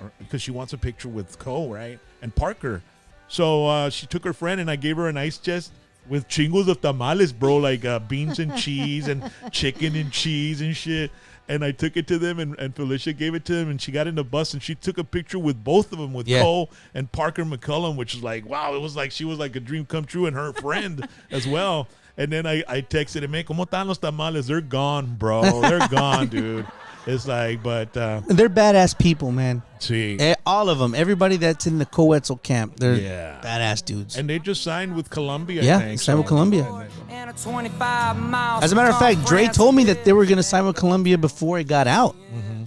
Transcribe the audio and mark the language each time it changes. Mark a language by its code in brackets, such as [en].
[en] Because she wants a picture with Cole, right? And Parker. So she took her friend and I gave her an ice chest with chingos of tamales, bro, like beans and cheese and chicken and cheese and shit. And I took it to them, and Felicia gave it to him, and she got in the bus, and she took a picture with both of them, with Cole and Parker McAllen, which is like, wow, it was like she was like a dream come true, and her friend as well. And then I texted him, "Hey, [es] ¿cómo están los tamales?" [en] They're gone, bro. They're gone, dude. It's like, but they're badass people, man. See, all of them, everybody that's in the Coetzel camp, they're badass dudes. And they just signed with Columbia. Yeah, I think, signed with Columbia. As a matter of fact, Dre told me that they were gonna sign with Columbia before it got out. Mm-hmm.